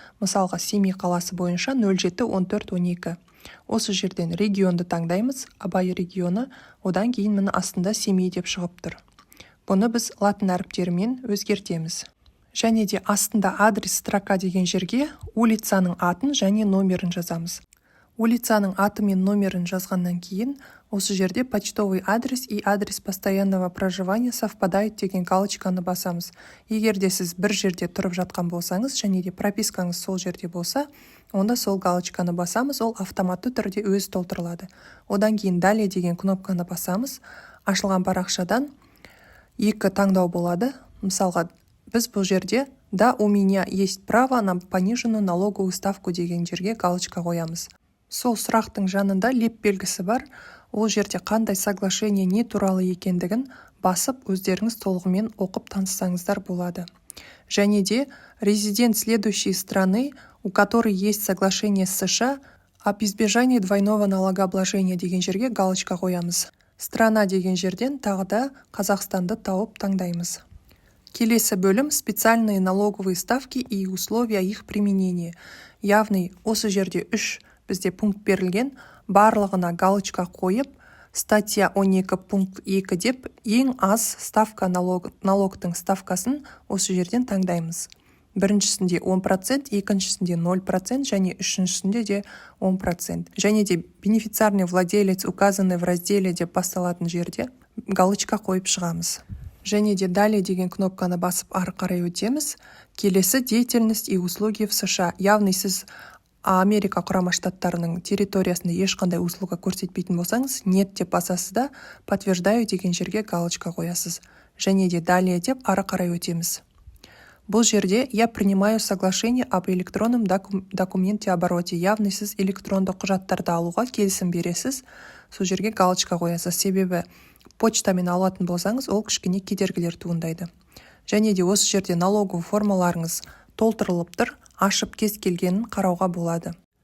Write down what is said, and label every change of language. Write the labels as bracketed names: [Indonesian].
[Kazakh] Мысалға Семей қаласы бойынша 071412. Осы жерден регионды таңдаймыз, Абай регионы, одан кейін міне астында Семей деп шығып тұр. Бұны біз латын әріптерімен өзгертеміз. Және де астында адрес строка деген жерге улицаның атын және номерін жазамыз. Улицаның аты мен номерін жазғаннан кейін, осы жерде [Russian] почтовый адрес и адрес постоянного проживания совпадают [Kazakh] деген галочканы басамыз. Егер де сіз бір жерде тұрып жатқан болсаңыз, және де пропискаңыз сол жерде болса, онда сол галочканы басамыз, ол автоматты түрде өзі толтырылады. Одан кейін далее деген кнопканы басамыз. Ашылған парақшадан екі таңдау болады. Мысалға, біз бұл жерде [Russian] «Да, у меня есть право на пониженную налоговую ставку» [Kazakh] деген жерге галочка қоямыз. Сол сұрақтың жанында леп белгісі бар. Ол жерде қандай соглашение не туралы екендігін басып, өздеріңіз толығымен оқып таныссаңыздар болады. Және де [Russian] резидент следующей страны, у которой есть соглашение с США об избежании двойного налогообложения [Kazakh] деген жерге галочка қоямыз. Страна деген жерден тағы да Қазақстанды тауып таңдаймыз. Келесі бөлім [Russian] специальные налоговые ставки и условия их применения. [Kazakh] Яғни осы жерде үш бізде пункт берілген, барлығына галочка қойып, статья 12 пункт 2 деп ең аз ставка налогтың ставкасын осы жерден таңдаймыз. Біріншісінде 10%, екіншісінде 0% және үшіншісінде де 10%. Және де [Russian] бенефициарный владелец указанный в разделе [Kazakh] деп басталатын жерде галочка қойып шығамыз. Және де далее деген кнопканы басып ары қарай өтеміз. Келесі [Russian] деятельность и услуги в США. [Kazakh] Яғни сіз Америка құрама штаттарының территориясында ешқандай услуга көрсетпейтін болсаңыз, нет деп басасыз да, подтверждаю деген жерге галочка қоясыз. Және де далее деп ары қарай өтеміз. Бұл жерде [Russian] я принимаю соглашение об электронном документе обороте. [Kazakh] Яғни сіз электронды құжаттарды алуға келісім бересіз. Сол жерге галочка қоясыз. Себебі почтамен алатын болсаңыз, ол кішкене кедергілер туындайды. Және де осы жерде налоговый формаларыңыз толтырылып тұр, ашып кез келгенін қарауға болады.